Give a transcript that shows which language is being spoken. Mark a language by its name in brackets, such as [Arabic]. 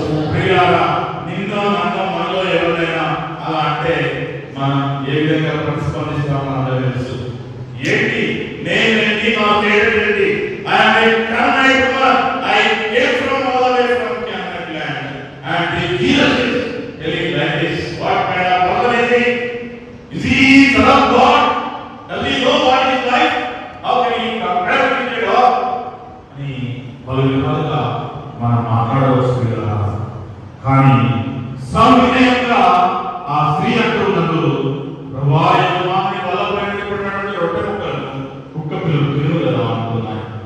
[Telugu] ప్రియులారా, నిన్నో నన్నో మనలో ఎవరైనా అలా అంటే మనం ఏ విధంగా ప్రతిస్పందిస్తామో అందరూ తెలుసు. ఏంటి నేనేంటి, నా పేరేంటి? [English] I am a Canaanite woman. I came from all the way from Canaanite land. And Jesus is telling like this, what kind of person is he? Is he son of God? Does he know what is life? How can he compare with God? [Telugu] అని పలు విధాలుగా మనం మాట్లాడవచ్చు కదా. కానీ సవినయంగా ఆ స్త్రీ అంటున్నప్పుడు, ప్రభువా యజమాని వల్లపైన పడినటువంటి రొట్టె ముక్కలు కుక్క పిల్లలు తిరుగు కదా అంటున్నాయి.